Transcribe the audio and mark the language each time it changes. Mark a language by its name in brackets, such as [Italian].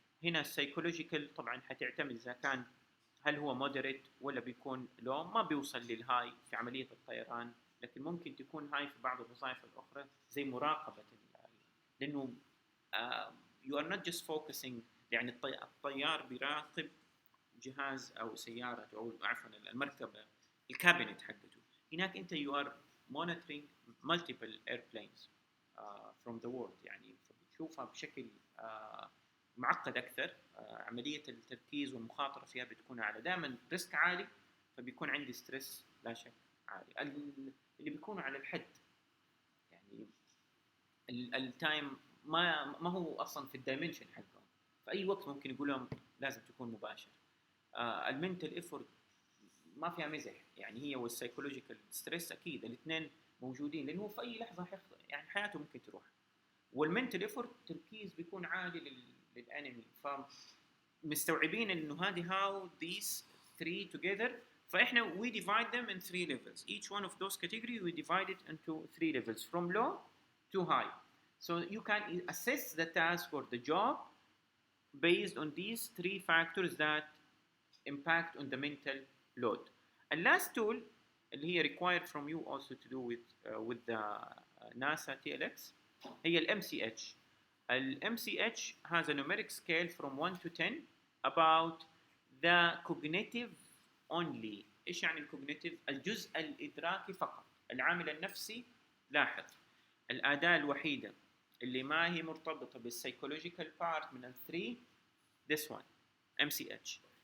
[Arabic] هنا السايكولوجيكال طبعا حتعتمد اذا كان هل هو مودريت ولا بيكون لو، ما بيوصل للهاي في عمليه الطيران، لكن ممكن تكون هاي في بعض الوظائف الاخرى زي مراقبه لانه [English] you are not just focusing، [Arabic] يعني الطيار بيراقب جهاز او سياره او عفوا المركبه الكابينت حقته. [English] هناك انت you are monitoring multiple airplanes from the world، [Arabic] يعني بتشوفها بشكل معقد اكثر. عمليه التركيز والمخاطره فيها بتكون اعلى، دائما ريسك عالي، فبيكون عندي ستريس لا شك عالي. اللي بيكونوا على الحد، يعني التايم ما هو اصلا في الدايمنشن حقهم، في اي وقت ممكن يقول لهم لازم تكون مباشر. المنتل ايفورت ما فيها مزح، يعني هي والسايكولوجيكال ستريس اكيد الاثنين موجودين، لانه في اي لحظه يعني حياته ممكن تروح. والمنتل ايفورت تركيز بيكون عالي للانمي، فمستوعبين انه هذه [English] how these three together. فاحنا we divide them in 3 levels. Each one of those category we divide it into 3 levels from low to high. So you can assess the task or the job based on these 3 factors that impact on the mental load. And last tool [Arabic] اللي هي [English] required from you also to do with the NASA TLX هي ال MCH. ال MCH has a numeric scale from 1 to 10 about the cognitive only. [Arabic] إيش يعني الكوجنيتيف؟ الجزء الإدراكي فقط. العامل النفسي لاحظ الأداة الوحيدة اللي ما هي مرتبطة بالسايكولوجيكال بارت من ال 3 [English] this one MCH.